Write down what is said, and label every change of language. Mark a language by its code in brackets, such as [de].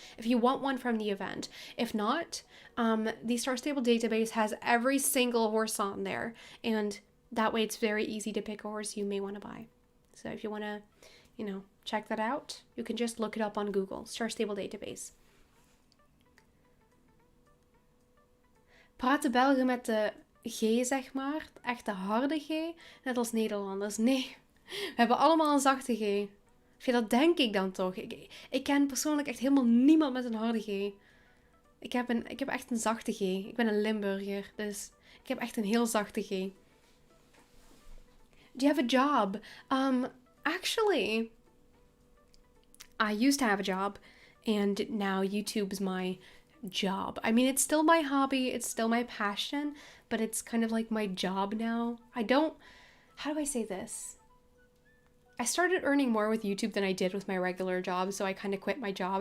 [en] If you want one from the event. If not, the Star Stable database has every single horse on there, and that way it's very easy to pick a horse you may want to buy. So if you want to, you know, check that out, you can just look it up on Google, Star Stable database. [nl] Praten Belgen met de G, zeg maar, echt de harde G, net als Nederlanders? Nee, we hebben allemaal een zachte G. Of ja, dat denk ik dan toch. Ik ken persoonlijk echt helemaal niemand met een harde G. Ik heb echt een zachte G. Ik ben een Limburger, dus ik heb echt een heel zachte G. [en] Do you have a job? Actually, I used to have a job, and now YouTube's my job. I mean, it's still my hobby, it's still my passion, but it's kind of like my job now. How do I say this? I started earning more with YouTube than I did with my regular job, so I kind of quit my job.